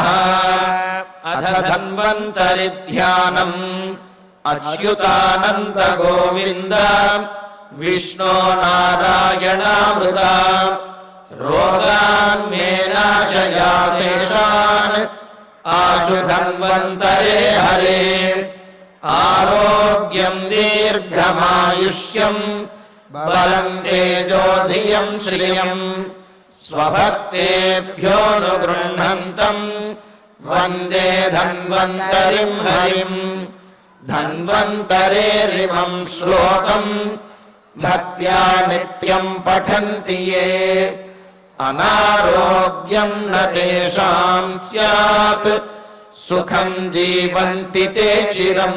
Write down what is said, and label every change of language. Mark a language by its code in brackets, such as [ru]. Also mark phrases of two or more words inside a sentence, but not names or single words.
[sa] అథ ధన్వంతరి ధ్యానం అచ్యుతానంద గోవింద విష్ణో నారాయణామృత రోగాన్ మే నాశయా శేషాన్ ఆశు ధన్వంతరే హరే ఆరోగ్యం దీర్ఘమాయుష్యం బలం తేజోధియం శ్రియం स्वभक्तेभ्योऽनुगृह्णन्तम् वन्दे धन्वन्तरिं हरिं धन्वन्तरेरिमं श्लोकम् भक्त्या नित्यं पठन्ति ये अनारोग्यं न तेषां स्यात् सुखं जीवन्ति ते चिरम्।